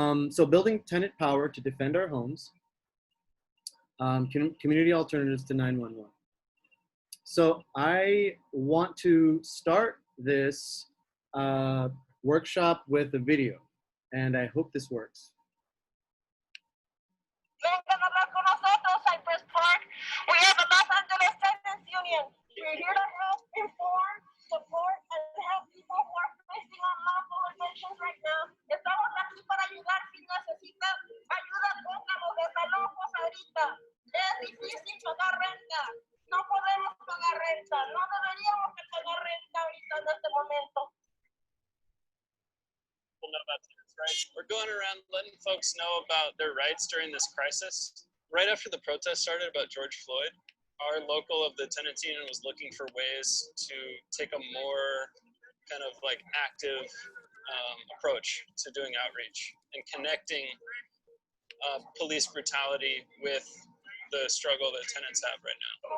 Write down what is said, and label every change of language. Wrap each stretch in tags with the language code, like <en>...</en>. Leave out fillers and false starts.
<en>So building tenant power to defend our homes, community alternatives to 911. So I want to start this workshop with a video, and I hope this works.</en> <es>Vengan a hablar con nosotros, Cypress Park.</es> <en>We are the Los Angeles Tenants Union. We're here to help inform, support, and help people who are facing unlawful evictions right now.</en> <es>Estamos aquí para ayudar si necesita ayuda, pónganos desalojos ahorita. Es difícil pagar renta. No podemos pagar renta. No deberíamos de pagar renta ahorita en este momento.</es> <en>Know about tenants' rights. We're going around letting folks know about their rights during this crisis. Right after the protest started about George Floyd, our local of the Tenants Union was looking for ways to take a more kind of like active approach to doing outreach and connecting police brutality with the struggle that tenants have right now.</en>